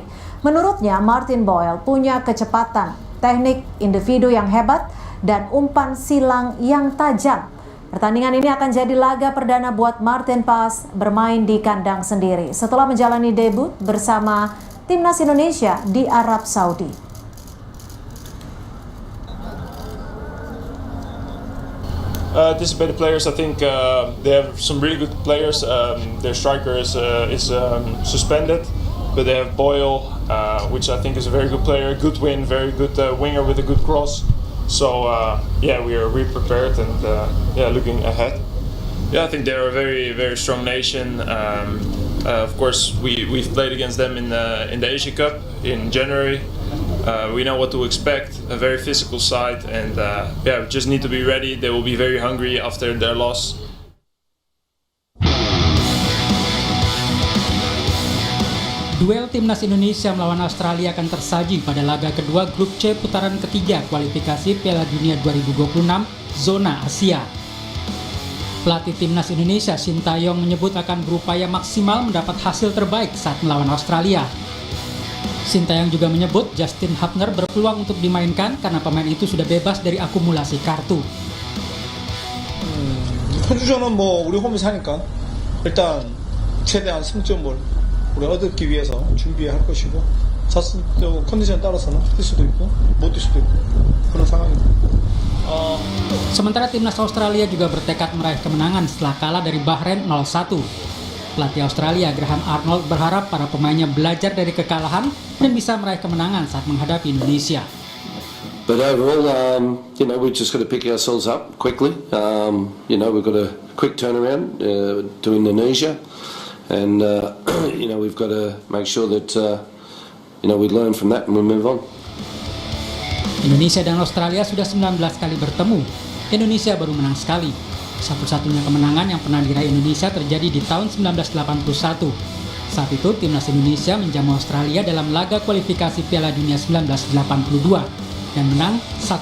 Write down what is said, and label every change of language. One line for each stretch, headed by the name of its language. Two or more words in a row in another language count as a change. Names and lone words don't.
Indonesian: Menurutnya, Martin Boyle punya kecepatan, teknik individu yang hebat, dan umpan silang yang tajam. Pertandingan ini akan jadi laga perdana buat Martin Paes bermain di kandang sendiri setelah menjalani debut bersama Timnas Indonesia di Arab Saudi.
English: Anticipated players, I think they have some really good players. Their striker is suspended, but they have Boyle, which I think is a very good player, good win, very good winger with a good cross. So yeah, we are prepared and looking ahead. Yeah, I think they're a very strong nation. Of course, we've played against them in the Asia Cup in January. We know what to expect, a very physical side, and we just need to be ready. They will be very hungry after their loss.
Indonesian: Duel Timnas Indonesia melawan Australia akan tersaji pada laga kedua Grup C putaran ketiga kualifikasi Piala Dunia 2026 zona Asia. Pelatih Timnas Indonesia Sintayong menyebut akan berupaya maksimal mendapat hasil terbaik saat melawan Australia. Sintayong juga menyebut Justin Hapner berpeluang untuk dimainkan karena pemain itu sudah bebas dari akumulasi kartu.
Korean: 호주전은 우리 홈에서 하니까 일단 최대한 승점을 우리 얻기 위해서 준비할 것이고 컨디션 따라서는 뛸 수도 있고 못 뛸 수도 있고 그런 상황입니다.
Indonesian: Sementara timnas Australia juga bertekad meraih kemenangan setelah kalah dari Bahrain 0-1. Pelatih Australia Graham Arnold berharap para pemainnya belajar dari kekalahan dan bisa meraih kemenangan saat menghadapi Indonesia.
English: But overall, we just got to pick ourselves up quickly. We've got a quick turnaround to Indonesia. And we've got to make sure that we learn from that and we move on.
Indonesian: Indonesia dan Australia sudah 19 kali bertemu. Indonesia baru menang sekali. Satu-satunya kemenangan yang pernah diraih Indonesia terjadi di tahun 1981. Saat itu timnas Indonesia menjamu Australia dalam laga kualifikasi Piala Dunia 1982 dan menang 1-0.